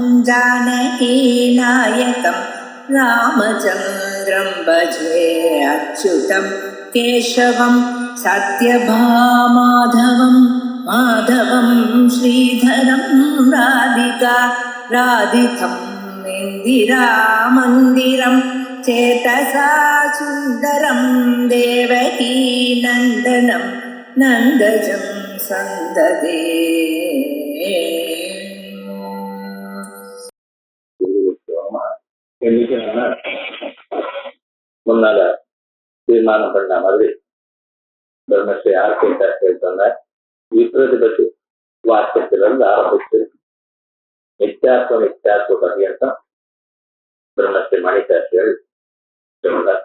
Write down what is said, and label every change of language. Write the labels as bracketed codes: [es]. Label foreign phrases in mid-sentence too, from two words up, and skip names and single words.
[sa] जानकीनायकं रामचन्द्रं भजे अच्युतं केशवं सत्यभामाधवं माधवं श्रीधरं राधितं इन्दिरामन्दिरं चेतसा सुन्दरं देवकी नन्दनं नन्दजं सन्ददे. [ta] முன்னால தீர்மானம் பண்ண மாதிரி பிரம்மஸ்ரீ ஆர்கேட்டார்கள் சொன்ன விப்ரதிபதி வாக்கியத்திலிருந்து ஆரம்பித்து நித்யாத்வ பர்யந்தம் பிரம்மஸ்ரீ மணிசாஸ்திரிகள் சொன்னார்.